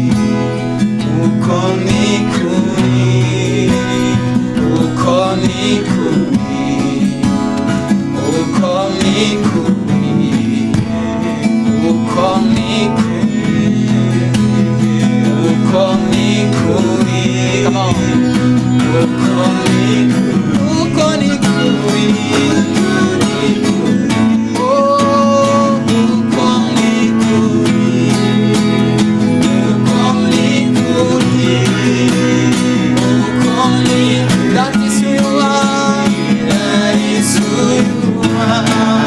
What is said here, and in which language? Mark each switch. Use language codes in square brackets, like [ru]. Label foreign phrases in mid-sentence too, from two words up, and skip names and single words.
[rw] Uko ni kuri. Uko ni kuri. Uko ni kuri. Uko ni kuri. Uko ni kuri. [en] Come on. [rw] Uko ni kuri. Uko ni kuri. [en] That is who you are. That is who you are.